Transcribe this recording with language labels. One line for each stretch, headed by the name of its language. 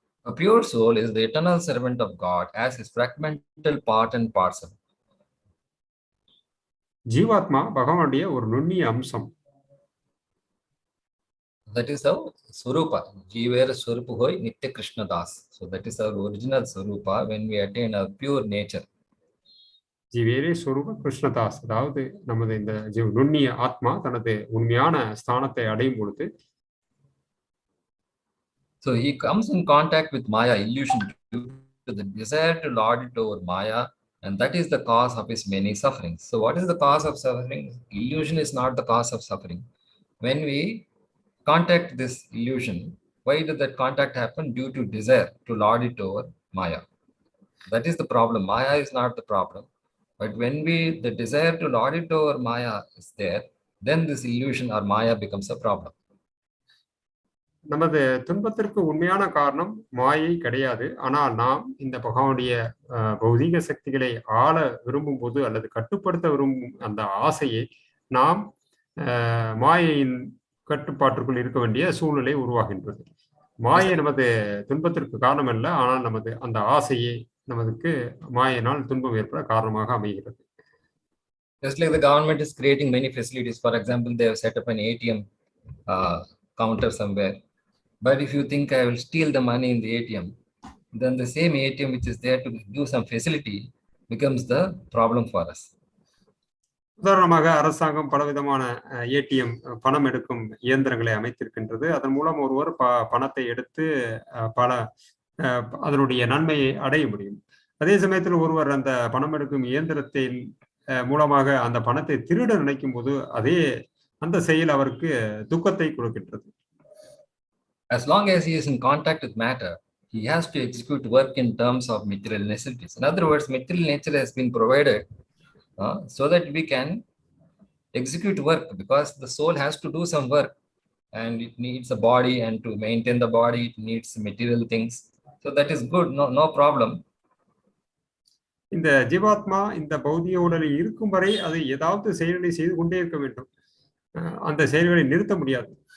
English: A pure soul is the eternal servant of God as his fragmental part and parcel.
Tamil: ஜீவாத்மா பகவானுடைய ஒரு நுண்ணிய அம்சம்.
English: That is our Swarupa.
Bangla: Jivera Swarupa hoy Nitya Krishna Das.
English: So that is our original Swarupa when we attain our pure nature.
Bangla: ஜீவேரே ஸ்வரூப கிருஷ்ணதாஸ்.
Tamil: அதாவது நமது இந்த நுண்ணிய ஆத்மா தனது உண்மையான ஸ்தானத்தை அடையும் பொழுது,
English: so he comes in contact with Maya, illusion, to the desire to lord it over Maya, and that is the cause of his many sufferings. So what is the cause of suffering? Illusion is not the cause of suffering. When we contact this illusion, why did that contact happen? Due to desire to lord it over Maya. That is the problem. Maya is not the problem. But when the desire to lord it over Maya is there, then this illusion or Maya becomes a problem.
Tamil: நமது துன்பத்திற்கு உண்மையான காரணம் மாயை கிடையாது. ஆனால் நாம் இந்த பகவானுடைய பௌதீக சக்திகளை ஆள விரும்பும் போது அல்லது கட்டுப்படுத்த விரும்பும் அந்த ஆசையை நாம் மாயையின் கட்டுப்பாட்டிற்குள் இருக்க வேண்டிய சூழ்நிலை உருவாகின்றது. மாயை நமது துன்பத்திற்கு காரணம் அல்ல, ஆனால் நமது அந்த ஆசையை நமக்கு மாயினால் துன்பம் ஏற்பட காரணமாக அமைகிறது.
English: Just like the government is creating many facilities. For example, they have set up an ATM counter somewhere. But if you think I will steal the money in the ATM, then the same ATM which is there to do some facility becomes the problem for us.
Tamil: உதாரணமாக அரசாங்கம் பலவிதமான ATM பணம் எடுக்கும் இயந்திரங்களை அமைத்திருக்கின்றது. அதன் மூலம் ஒருவர் பணத்தை எடுத்து அதனுடைய நன்மையை அடைய முடியும். அதே சமயத்தில் ஒருவர் அந்த பணம் எடுக்கும் இயந்திரத்தின் மூலமாக அந்த பணத்தை திருட நினைக்கும் போது அந்த செயல் அவருக்கு துக்கத்தை கொடுக்கின்றது.
English: As long as he is in contact with matter, he has to execute work in terms of material necessities. In other words, material nature has been provided so that we can execute work, because the soul has to do some work and it needs a body, and to maintain the body it needs material things. So that is good, no problem.
Tamil: இந்த ஜீவாத்மா இந்த பௌதிக உடலில் இருக்கும் வரை அது ஏதாவது செயல்களை செய்து கொண்டே இருக்க வேண்டும். அந்த செயல்களை நிறுத்த முடியாது.